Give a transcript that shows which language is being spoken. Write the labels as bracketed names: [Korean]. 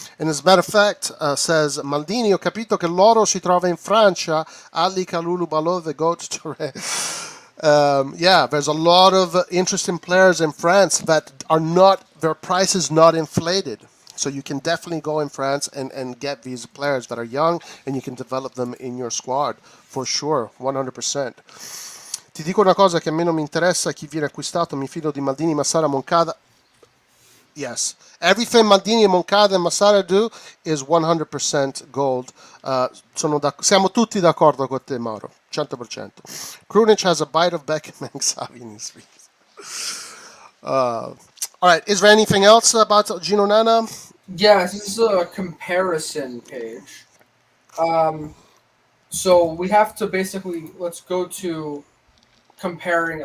[Italian] And as a matter of fact, says Maldini, ho capito che l'oro si trova in Francia, Ali Kalulu Balot, the GOAT Touré. [English] Yeah, there's a lot of interesting players in France that are not, their price is not inflated. So you can definitely go in France and get these players that are young, and you can develop them in your squad, for sure, 100%. [Italian] Ti dico una cosa che a me non mi interessa chi viene acquistato, mi fido di Maldini, Massara, Moncada. Yes. [English] Everything Maldini, Moncada and Massara do is 100% gold. [Italian] Siamo tutti d'accordo con te, Mauro. [English] 100%. Krunic has a bite of Beckham and Xavi in his feet. All right. Is there anything else about Gino Nana? Yes, this is a comparison page. So we have to basically, let's go to comparing.